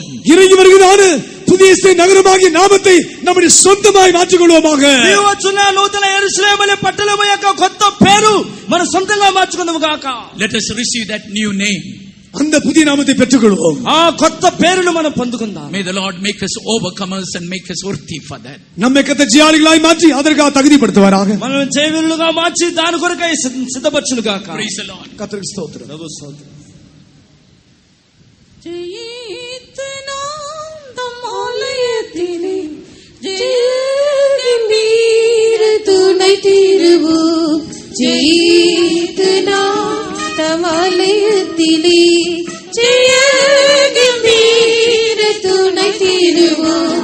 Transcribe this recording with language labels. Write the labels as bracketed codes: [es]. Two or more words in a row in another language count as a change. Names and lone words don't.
[ta] இறங்கி வருகிறான புதிய நகரமாகிய நாமத்தை நம்முடைய சொந்தமாய் மாற்றிக் கொள்வோமாக. [te] వచ్చున్న నూతన యెరూషలేము అనే పట్టణం యొక్క కొత్త పేరు మన సొంతంగా మార్చుకుందాము గాక. [en] Let us receive that new name. [ta] அந்த புதிய நாமத்தை பெற்றுக் கொள்வோம். [te] ఆ కొత్త పేరును మనం పొందుకుందాం. [en] May the Lord make us overcomers and make us worthy for that. [ta] நம்மை கர்த்தர் ஜெயாளிகளாய் மாற்றி அதற்காக தகுதிப்படுத்துவாராக. [te] మనం జయవీరులుగా మార్చి దాని కొరకై సిద్ధపరచును గాక. [en] Praise the Lord. [ta] கர்த்தருக்கு ஸ்தோத்திரம். [te] ప్రభు స్తోత్రం. [ta] ஜெயித்து நாம் தம் ஆலயத்திலே ஜெயகம்பீர துணை திருவோம். ஜெயித்து நாம் தம் ஆலயத்திலே ஜெயகம்பீர துணை திருவோம்.